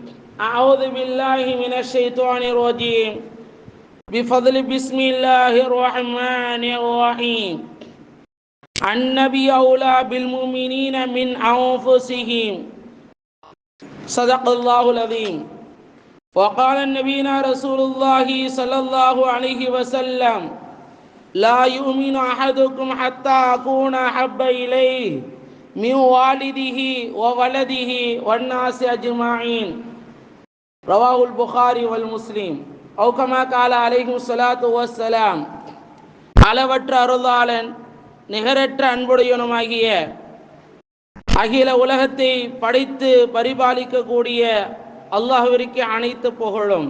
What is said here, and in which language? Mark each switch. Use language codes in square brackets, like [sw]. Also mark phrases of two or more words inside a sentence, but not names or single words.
[ar] أعوذ بالله من الشيطان الرجيم بفضل بسم الله الرحمن الرحيم النبي أولى بالمؤمنين من أنفسهم صدق الله العظيم. وقال النبينا رسول الله صلى الله عليه وسلم لا يؤمن أحدكم حتى أكون أحب إليه من والده وولده والناس أجمعين. رواه البخاري والمسلم. أو كما قال عليهم الصلاة والسلام. [ta] அளவற்ற அருளாளன் நிகரற்ற அன்புடையவனுமாகிய அகில உலகத்தை படைத்து பரிபாலிக்கக்கூடிய அல்லாஹ்விற்கு அனைத்து புகழும்.